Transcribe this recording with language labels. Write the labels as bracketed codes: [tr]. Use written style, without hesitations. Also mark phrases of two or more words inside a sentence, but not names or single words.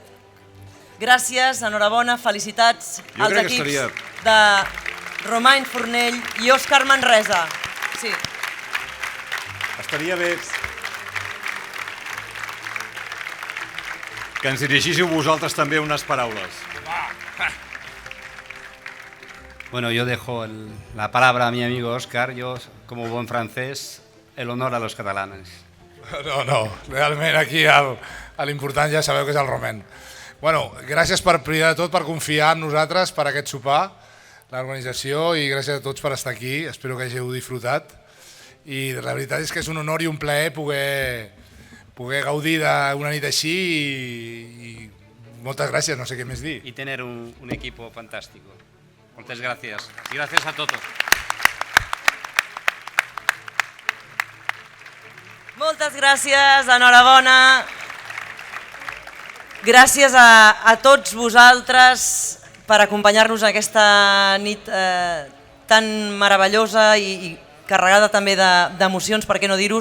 [ca] Gràcies, enhorabona, felicitats als equips de Romain Fornell i Òscar Manresa. Sí. Estaria bé que ens dirigíssiu vosaltres també unes paraules. [es] Bueno, yo dejo la palabra a mi amigo Óscar. Yo, como buen francés, el honor a los catalanes. [ca] No, realment aquí l'important ja sabeu que és el Romain. Bueno, gràcies per primer de tot per confiar en nosaltres per aquest sopar, l'organització, i gràcies a tots per estar aquí. Espero que hàgiu disfrutat. I la veritat és que és un honor i un plaer poder gaudir d'una nit així i moltes gràcies, no sé què més dir. [es] Y tener un equipo fantástico. Muchas gracias. Y gracias a todos. [ca] Moltes gràcies, enhorabona. Gràcies a tots vosaltres per acompanyar-nos en aquesta nit tan meravellosa i carregada també d'emocions, per què no dir-ho.